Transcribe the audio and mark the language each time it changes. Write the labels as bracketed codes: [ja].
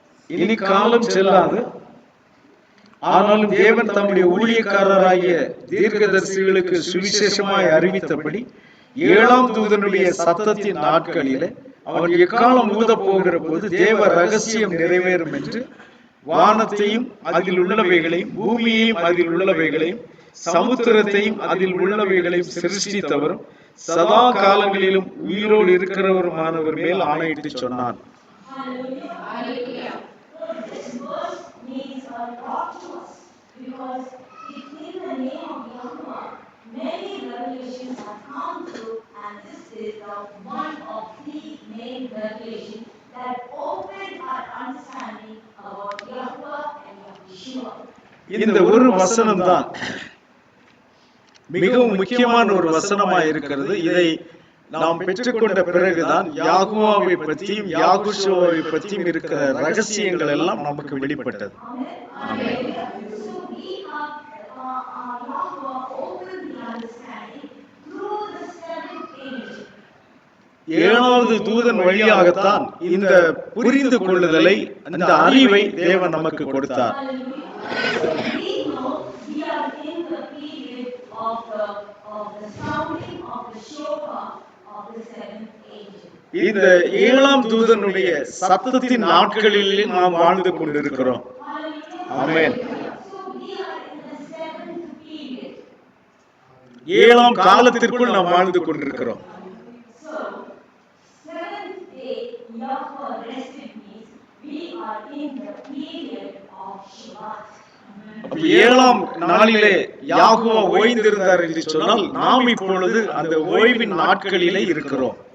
[ta] இனி காலம் செல்லாது, ஆனாலும் தேவன் தம்முடைய ஊழியக்காரராகிய தீர்க்கதரிசிகளுக்கு சுவிசேஷமாய் அறிவித்தபடி 7ஆம் தூதனுடைய சத்தத்தின் நாட்களிலே அவன் எக்காலம் ஊதப் போகிற போது தேவ ரகசியம் நிறைவேறும் என்று வானத்தையும் அதில் உள்ளவைகளையும் பூமியையும் அதில் உள்ளவைகளையும் சமுத்திரத்தையும் அதில் உள்ளவைகளையும் சிருஷ்டித்தவரும் சதா காலங்களிலும் உயிரோடு இருக்கிறவருமானவர் மேல் ஆணையிட்டு சொன்னான். [en] Hallelujah. Hallelujah. So this verse means a lot to us because it's in the name of Yahweh. Many revelations have come through, and this is the one of the main revelations that opened our understanding about Yahweh and Yahshua. [ta] இந்த ஒரு வசனம் தான் மிகவும் முக்கியமான ஒரு வசனமாக இருக்கிறது. இதை நாம் பெற்றுக்கொண்ட பிறகுதான் யாகுவாவை பற்றியும் யாகுஷுவாவை பற்றியும் இருக்கிற ரகசியங்கள் எல்லாம் நமக்கு வெளிப்பட்டது. [en] Amen. So we have Yahweh opened the understanding through the seventh angel. [ta] ஏழாவது தூதன் வழியாகத்தான் இந்த புரிந்து கொள்ளுதலை, இந்த அறிவை தேவன் நமக்கு கொடுத்தார். [en] We know we are in the period of the sounding of the shofar of the seventh angel. [ta] இந்த ஏழாம் தூதனுடைய சத்தத்தின் நாட்களில் நாம் வாழ்ந்து கொண்டிருக்கிறோம். ஆமென். [en] So we are in the seventh period. [ta] ஏழாம் காலத்திற்குள் நாம் வாழ்ந்து கொண்டிருக்கிறோம். [en] So seventh day Yahweh rested means we are in the period of Shabbat. [ta] ஏழாம் நாளிலே யாகுவா ஓய்ந்திருந்தார் என்று சொன்னால் நாம் இப்பொழுது அந்த ஓய்வின் நாட்களிலே இருக்கிறோம்.